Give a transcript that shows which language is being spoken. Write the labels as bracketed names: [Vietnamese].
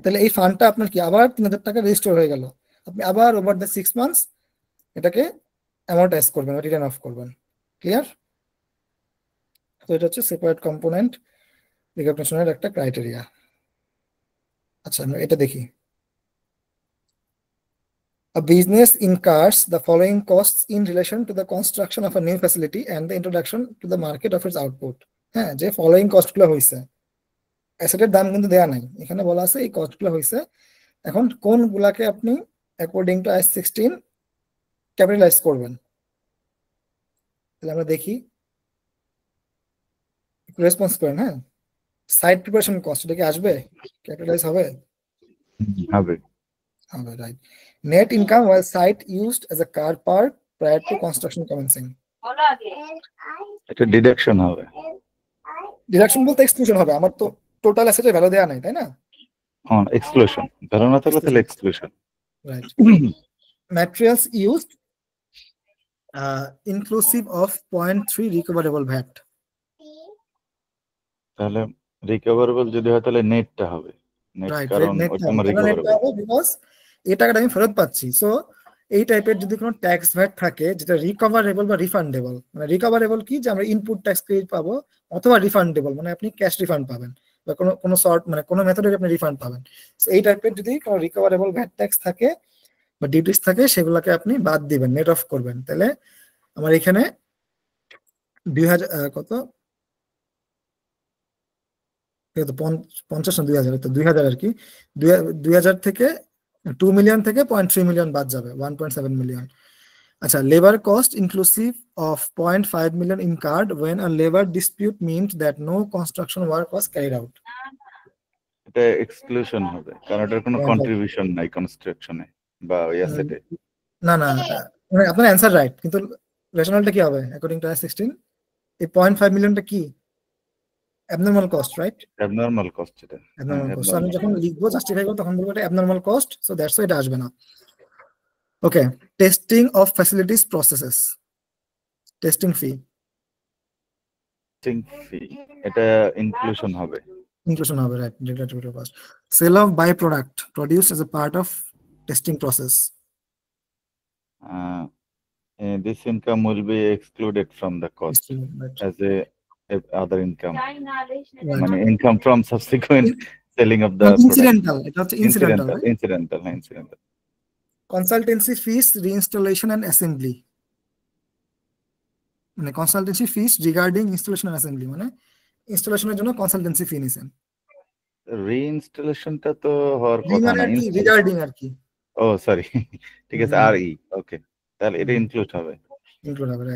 [Bangla] তাহলে এই ফান্ডটা আপনার কি আবার 3,000 টাকা রেজিস্টার হয়ে গেল। আপনি আবার ওভার দ্য 6 মান্থস এটাকে অ্যামortize করবেন, রিটার্ন অফ করবেন। ক্লিয়ার? তো এটা হচ্ছে সেপারেট কম্পোনেন্ট রিকগনিশনের একটা ক্রাইটেরিয়া। আচ্ছা, আমরা এটা দেখি। [English] A business incurs the following costs in relation to the construction of a new facility and the introduction to the market of its output. [Bangla] হ্যাঁ, যে ফলোইং কস্টগুলো হইছে, অ্যাসেটের দাম কিন্তু দেয়া নাই, এখানে বলা আছে এই কস্টগুলো হইছে। এখন কোনগুলাকে আপনি অ্যাকর্ডিং টু IAS 16 ক্যাপিটালাইজ করবেন? তাহলে আমরা দেখি, রেসপন্স করেন। হ্যাঁ, সাইট প্রিপারেশন কস্ট এটা কি আসবে? ক্যাপিটালাইজ হবে? হবে। [English] Right. Net income while site used as a car park prior to construction commencing. [Bangla] এটা ডিডাকশন হবে। ডিডাকশন বলতে এক্সক্লুশন হবে। আমার তো টোটাল অ্যাসেটের ভ্যালু দেয়া নাই, তাই না? হ্যাঁ, এক্সক্লুশন ধারণা থাকলে তাহলে exclusion. [English] Right. Materials used inclusive of 0.3 recoverable VAT. [Bangla] তাহলে রিকভারেবল যদি হয় তাহলে নেটটা হবে। নেট, কারণ ওটা আমার রিকভারেবল, বিকজ এই টাকাটা আমি ফেরত পাচ্ছি। সো এই টাইপের যদি কোনো ট্যাক্স ভ্যাট থাকে যেটা রিকভারেবল বা রিফান্ডেবল, মানে রিকভারেবল কি যে আমরা ইনপুট ট্যাক্স ক্রেডিট পাবো, অথবা রিফান্ডেবল মানে আপনি ক্যাশ রিফান্ড পাবেন, বা কোনো সর্ট মানে কোনো মেথডে আপনি রিফান্ড পাবেন। সো এই টাইপের যদি কোনো রিকভারেবল ভ্যাট ট্যাক্স থাকে বা ডিউটিস থাকে সেগুলোকে আপনি বাদ দিবেন, নেট অফ করবেন। তাহলে আমার এখানে 2000 কত 50 না 2000, তো 2000 আর কি, 2000 থেকে 2 মিলিয়ন থেকে 0.3 মিলিয়ন বাদ যাবে, 1.7 মিলিয়ন। [English] আচ্ছা, labour cost inclusive of 0.5 million incurred when a labor dispute meant that no construction work was carried out. [Bangla] এটা এক্সক্লুশন হবে কারণ এটার কোনো কন্ট্রিবিউশন নাই কনস্ট্রাকশনে বা ওই অ্যাসেটে। না না, মানে আপনার অ্যান্সার রাইট, কিন্তু রেশনালটা কি হবে অ্যাকর্ডিং টু I-16? এই 0.5 মিলিয়নটা কি? Abnormal cost, right? Abnormal cost এটা। Abnormal cost. আমি যখন লিখবো জাস্টিফাই করব তখন বলবো এটা abnormal cost, [English] so that's why [Bangla] এটা আসবে না। ওকে, testing of facilities processes, testing fee. Testing ফি এটা ইনক্লুশন হবে। [English] Inclusion [Bangla] হবে, [English] right? Regulatory cost. Sale of byproduct produced as a part of testing process. This income will be excluded from the cost Right. as a other income. Right. [Bangla] মানে [English] income from subsequent selling of the Incidental, [Bangla] এটা হচ্ছে [English] incidental, right? incidental. Consultancy fees, reinstallation and assembly. মানে consultancy fees regarding installation and assembly, [Bangla] মানে ইনস্টলেশনের জন্য consultancy ফি নিছেন। রিইনস্টলেশনটা তো হওয়ার কথা না, রিগার্ডিং আর কি। ও সরি, ঠিক আছে, আরই ওকে, তাহলে এটা ইনক্লুড হবে, [English] right?